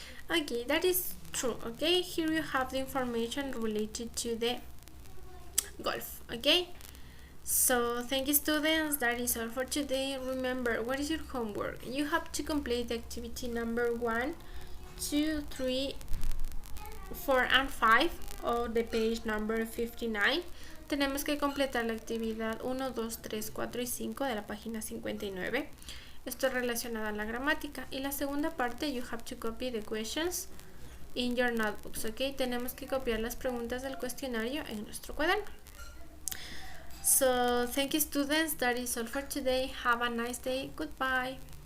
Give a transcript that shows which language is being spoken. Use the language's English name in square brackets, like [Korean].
[English] Okay, that is true, okay. Here you have the information related to the golf, okay. So thank you, students. That is all for today. Remember, what is your homework? You have to complete the activity number 1, 2, 3, 4 and 5 of the page number 59. [Spanish] Tenemos que completar la actividad 1, 2, 3, 4 y 5 de la página 59. Esto es relacionado a la gramática. Y la segunda parte, [English] you have to copy the questions in your notebooks, ok. [Spanish] Tenemos que copiar las preguntas del cuestionario en nuestro cuaderno. [English] So, thank you, students. That is all for today. Have a nice day. Goodbye.